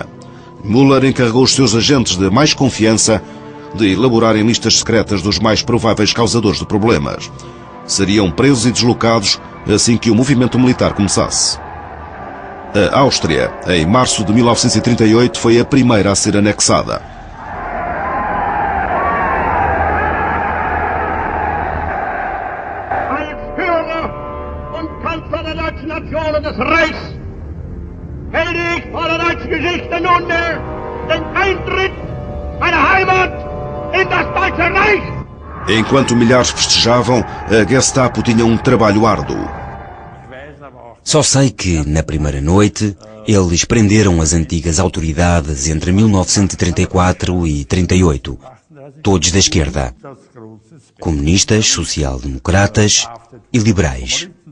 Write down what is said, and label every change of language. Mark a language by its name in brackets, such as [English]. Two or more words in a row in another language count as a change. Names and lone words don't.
[Portuguese] Müller encarregou os seus agentes de mais confiança de elaborarem listas secretas dos mais prováveis causadores de problemas. Seriam presos e deslocados assim que o movimento militar começasse. A Áustria, em março de 1938, foi a primeira a ser anexada. [German] Als Führer und Kanzler der deutschen Nation und des Reichs melde ich vor der deutschen Geschichte nunmehr den Eintritt meiner Heimat in das Deutsche Reich. [Portuguese] Enquanto milhares festejavam, a Gestapo tinha um trabalho árduo. Só sei que, na primeira noite, eles prenderam as antigas autoridades entre 1934 e 38, todos da esquerda, comunistas, social-democratas e liberais.